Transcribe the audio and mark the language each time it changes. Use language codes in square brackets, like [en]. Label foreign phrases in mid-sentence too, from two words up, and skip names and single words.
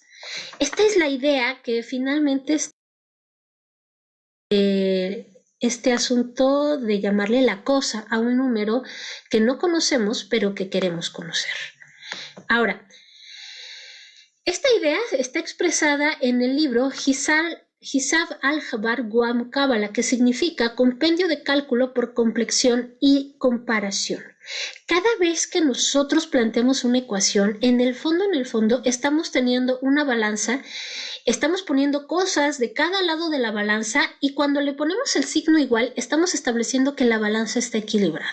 [es] Esta es la idea que finalmente este asunto de llamarle la cosa a un número que no conocemos pero que queremos conocer. Ahora, esta idea está expresada en el libro Hisab al-Jabar wa Muqabala, que significa compendio de cálculo por complexión y comparación. Cada vez que nosotros planteamos una ecuación, en el fondo, estamos teniendo una balanza, estamos poniendo cosas de cada lado de la balanza y cuando le ponemos el signo igual, estamos estableciendo que la balanza está equilibrada.